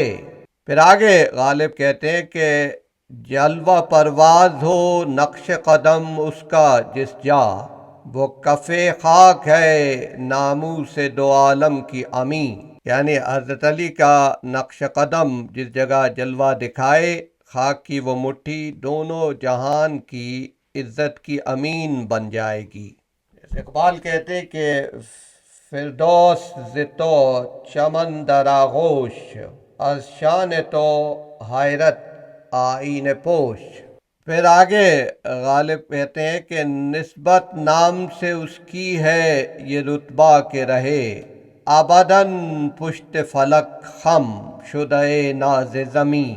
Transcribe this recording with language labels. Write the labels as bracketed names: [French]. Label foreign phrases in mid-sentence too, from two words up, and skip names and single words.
[Urdu] پھر آگے غالب کہتے ہیں کہ جلوہ پرواز ہو نقش قدم اس کا جس جا، وہ کف خاک ہے ناموس دو عالم کی امین۔ یعنی حضرت علی کا نقش قدم جس جگہ جلوہ دکھائے، خاک کی وہ مٹھی دونوں جہان کی عزت کی امین بن جائے گی۔ جیسے اقبال کہتے کہ [Persian] فردوس ز تو چمن در آغوش، از شان تو حیرت آئین پوش۔ [Urdu] پھر آگے غالب کہتے ہیں کہ نسبت نام سے اس کی ہے یہ رتبہ کے رہے، ابداً پشت فلک خم شدہ ناز زمیں۔